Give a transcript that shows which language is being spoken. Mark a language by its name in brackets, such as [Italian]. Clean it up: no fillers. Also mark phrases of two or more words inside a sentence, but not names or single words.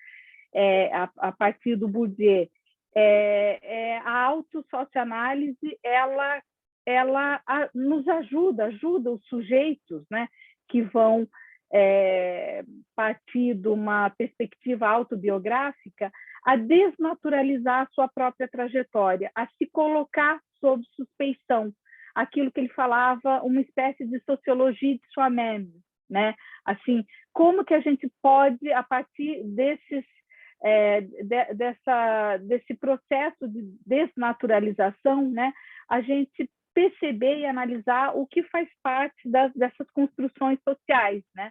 [Portuguese] A partir do Bourdieu, a autossocioanálise, ela nos ajuda os sujeitos, né, que vão partir de uma perspectiva autobiográfica, a desnaturalizar a sua própria trajetória, a se colocar sob suspeição, aquilo que ele falava, uma espécie de sociologia de soi-même, né? Assim, como que a gente pode, a partir desse processo de desnaturalização, né, a gente perceber e analisar o que faz parte dessas construções sociais, né?